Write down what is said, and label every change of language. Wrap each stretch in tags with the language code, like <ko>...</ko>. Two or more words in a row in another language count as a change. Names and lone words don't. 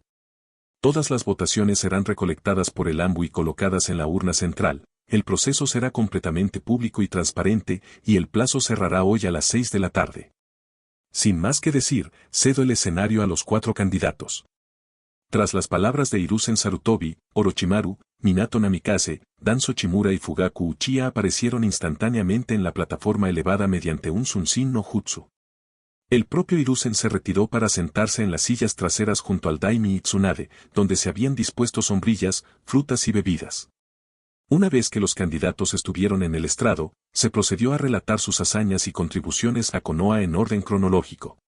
<es>Todas las votaciones serán recolectadas por el AMBU y colocadas en la urna central. El proceso será completamente público y transparente, y el plazo cerrará hoy a las 6 de la tarde. Sin más que decir, cedo el escenario a los 4 candidatos. Tras las palabras de Hiruzen Sarutobi, Orochimaru, Minato Namikaze, Danzo Chimura y Fugaku Uchiha aparecieron instantáneamente en la plataforma elevada mediante un Sunshin no Jutsu. El propio Hiruzen se retiró para sentarse en las sillas traseras junto al Daimi y Tsunade, donde se habían dispuesto sombrillas, frutas y bebidas. Una vez que los candidatos estuvieron en el estrado, se procedió a relatar sus hazañas y contribuciones a Konoha en orden cronológico.</es>